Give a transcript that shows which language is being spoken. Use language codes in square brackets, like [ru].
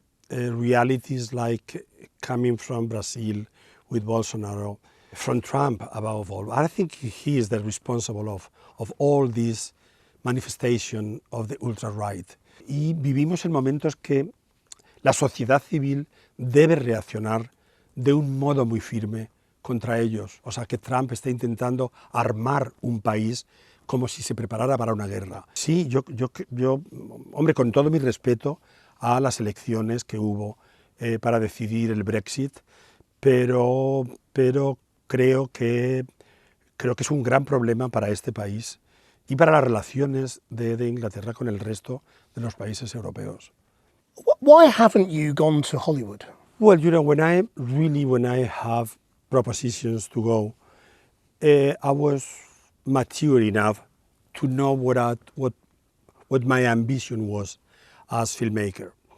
[en] Realities like coming from Brazil with Bolsonaro, from Trump above all. I think he is the responsible of all this manifestation of the ultra-right. [es] Y vivimos en momentos que la sociedad civil debe reaccionar de un modo muy firme contra ellos. O sea, que Trump está intentando armar un país como si se preparara para una guerra. Sí, yo hombre, con todo mi respeto a las elecciones que hubo para decidir el Brexit, pero creo que es un gran problema para este país y para las relaciones de Inglaterra con el resto de los países europeos. [en] Why haven't you gone to Hollywood? Well, when I have propositions to go, I was mature enough to know what my ambition was as filmmaker.